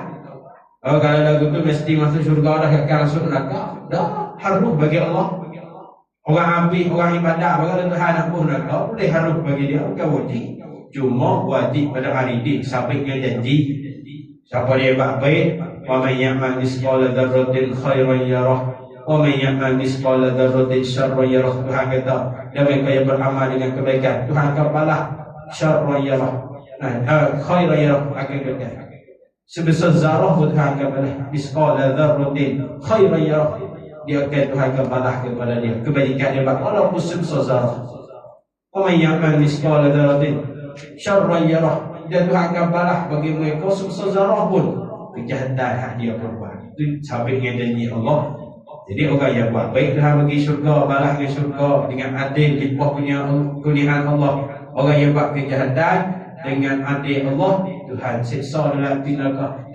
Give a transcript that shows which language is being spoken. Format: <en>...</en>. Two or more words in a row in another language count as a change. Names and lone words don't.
<ms>Kalau lagu tu mesti masuk syurga dah kekal masuk neraka. Dah harus bagi Allah. Orang ambil, orang ibadah, kalau Tuhan nak pun neraka boleh harus bagi dia, bukan wajib. Cuma wajib pada hari ini sampai dia janji. Siapa dia buat baik,</ms> <ar>ومن يعمل مثقال ذرة خيرا يره ومن يعمل مثقال ذرة شرا يره.</ar> <ms>Tuhan kata, dan mereka yang beramal dengan kebaikan Tuhan akan balas</ms> <ar>شرا يره. خيرا يره</ar> <ms>akan kata. Sebesar zarah pun Tuhan akan balas</ms> <ar>مثقال ذرة خيرا يره.</ar> <ms>Dia akan Tuhan akan balas kepada dia kebaikan dia walaupun sebesar zarah.</ms> <ar>ومن يعمل مثقال ذرة شرا يره.</ar> <ms>Dan Tuhan akan balas bagi mereka sebesar zarah pun kejahatan yang dia perbuat. Itu sampai dengan janji Allah. Jadi orang yang buat baik Tuhan bagi syurga, balas dengan syurga dengan adil limpah punya kurniaan Allah. Orang yang buat kejahatan dengan adil Allah, Tuhan siksa dalam neraka.</ms>